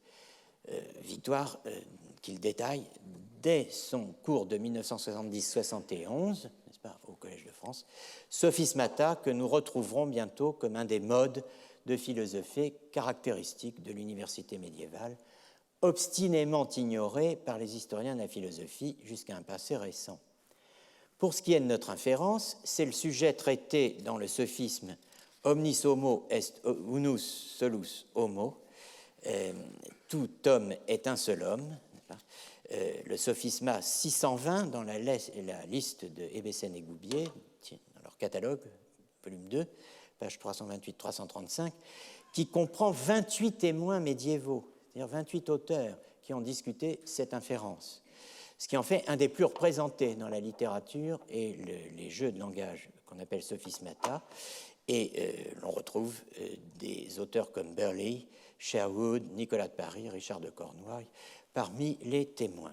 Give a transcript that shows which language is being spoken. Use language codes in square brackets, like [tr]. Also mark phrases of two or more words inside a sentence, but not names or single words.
[fr] Victoire qu'il détaille dès son cours de 1970-71, n'est-ce pas, au Collège de France, Sophismata, que nous retrouverons bientôt comme un des modes de philosophie caractéristiques de l'université médiévale, obstinément ignoré par les historiens de la philosophie jusqu'à un passé récent. Pour ce qui est de notre inférence, c'est le sujet traité dans le sophisme [la] Omnis homo est unus solus homo, [fr] tout homme est un seul homme, le sophisma 620 dans la liste de Hébessène et Goubier, dans leur catalogue, volume 2, page 328-335, qui comprend 28 témoins médiévaux, c'est-à-dire 28 auteurs qui ont discuté cette inférence, ce qui en fait un des plus représentés dans la littérature et les jeux de langage qu'on appelle sophismata, et l'on retrouve des auteurs comme Burley, Sherwood, Nicolas de Paris, Richard de Cornouailles, parmi les témoins.